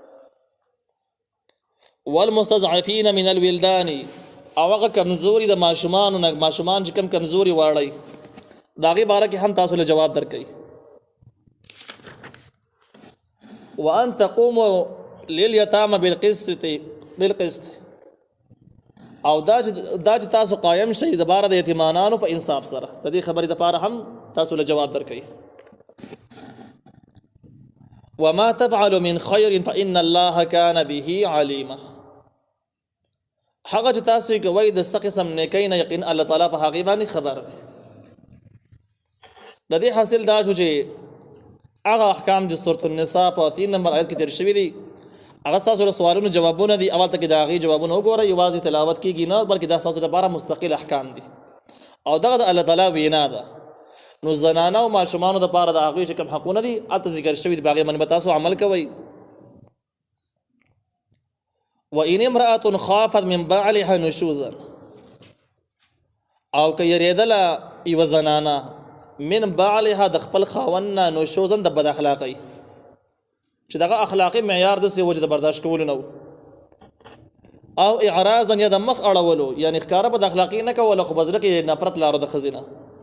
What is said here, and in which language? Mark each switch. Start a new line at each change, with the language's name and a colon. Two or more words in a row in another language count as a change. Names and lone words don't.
Arabic: والمستضعفین من الولدان،
Pashto: او هغه کمزوري د ماشومانو نه، ماشومان چې کم کمزوري واړئ د هغې باره کې هم تاسو له جواب درکوي.
Arabic: وان تقوموا للیتامى بالقسط،
Pashto: او دا چې تاسو قایم شئ د باره د یتیمانانو په انصاف سره. د دې خبرې دپاره هم تاسو له جواب درکوي.
Arabic: وما تفعل من خير فإن الله كان به عليما.
Pashto: هغه چې تاسو یې کوئ د څه قسم نیکۍ نه یقین الله تعالی په هغې باندې خبر دی. د دې حاصل دا شو چې هغه احکام چې سورة النساء په 3 نمبر آیت کې تېر شوي دي هغه ستاسو د سوالونو جوابونه دي. اول ته کې د هغې جوابونه وګورئ، یوازې تلاوت کېږي نه بلکې دا ستاسو لپاره مستقل احکام دي او دغه د الله تعالی وینا ده. نو زنانه او ماشومانو دپاره د هغوی چې کوم حقونه دي هلته ذکر شوي دي، په هغې باندې به تاسو عمل کوئ.
Arabic: وإن امرأة خافت من بعلها نشوزا،
Pashto: او که یریدله یوه زنانه
Arabic: من بعلها
Pashto: د خپل خاوند نه نشوزا د بد اخلاقۍ، چې دغه اخلاقي معیار داسې و چې د برداشت کولو نه و، او اعراضا یا د مخ اړولو، یعنې ښکاره بد اخلاقي نه کوله خو په زړه کې نفرت لارو د ښځې نه.